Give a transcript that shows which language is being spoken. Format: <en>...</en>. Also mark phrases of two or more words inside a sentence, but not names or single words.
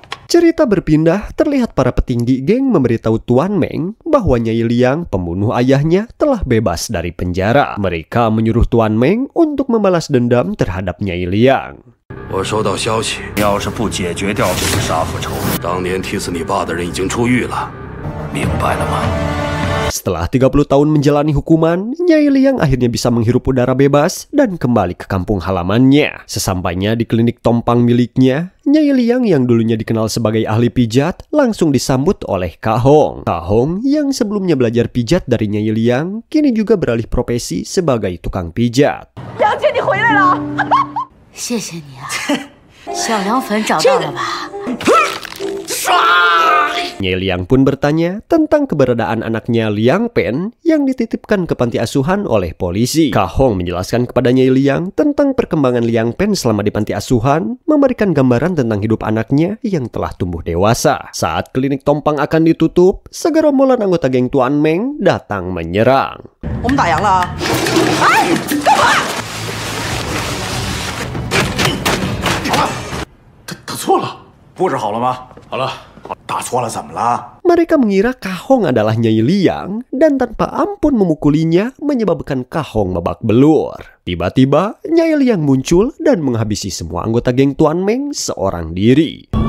<id>Cerita berpindah, terlihat para petinggi geng memberitahu Tuan Meng bahwa Nyai Liang, pembunuh ayahnya, telah bebas dari penjara. Mereka menyuruh Tuan Meng untuk membalas dendam terhadap Nyai Liang.</id> <zh>我收到消息，你要是不解决掉这个杀父仇，当年踢死你爸的人已经出狱了，明白了吗？</zh> <id>Setelah 30 tahun menjalani hukuman, Nyai Liang akhirnya bisa menghirup udara bebas dan kembali ke kampung halamannya. Sesampainya di klinik tompang miliknya, Nyai Liang yang dulunya dikenal sebagai ahli pijat langsung disambut oleh Kak Hong. Kak Hong yang sebelumnya belajar pijat dari Nyai Liang, kini juga beralih profesi sebagai tukang pijat.</id> <zh>梁姐，你回来了！谢谢你啊，小凉粉找到了吧？</zh> <id>Nyai Liang pun bertanya tentang keberadaan anaknya Liang Pen yang dititipkan ke panti asuhan oleh polisi. Kak Hong menjelaskan kepada Nyai Liang tentang perkembangan Liang Pen selama di panti asuhan, memberikan gambaran tentang hidup anaknya yang telah tumbuh dewasa. Saat klinik tompang akan ditutup, segerombolan anggota geng Tuan Meng datang menyerang.</id> <zh>我们打烊了啊！哎，干嘛？好了，打错了，布置好了吗？好了。 打错了怎么了？</zh> <id>Mereka mengira Kak Hong adalah Nyai Liang dan tanpa ampun memukulinya menyebabkan Kak Hong babak belur. Tiba-tiba Nyai Liang muncul dan menghabisi semua anggota geng Tuan Meng seorang diri.</id>